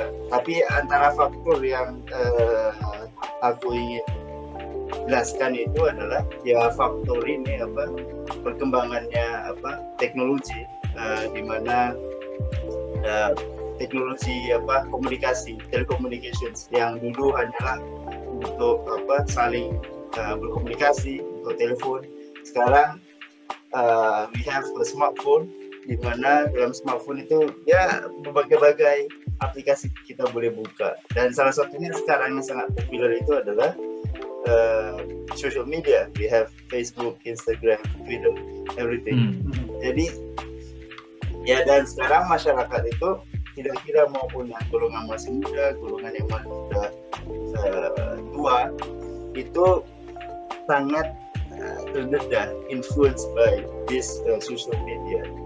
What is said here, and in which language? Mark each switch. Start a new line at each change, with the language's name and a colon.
Malay: Tapi antara faktor yang aku ingin jelaskan itu adalah ya faktor ini perkembangannya teknologi, di mana teknologi komunikasi, telecommunications yang dulu hanyalah untuk saling berkomunikasi untuk telepon. Sekarang
English: we have a smartphone,
Malay: di mana dalam smartphone itu ya berbagai aplikasi kita boleh buka, dan salah satunya sekarang yang sangat populer itu adalah social media.
English: We have Facebook, Instagram, Twitter, everything.
Malay: Jadi ya, dan sekarang masyarakat itu tidak kira maupun yang golongan masih muda, golongan yang masih sudah tua, itu sangat terdedah
English: influenced by this social media.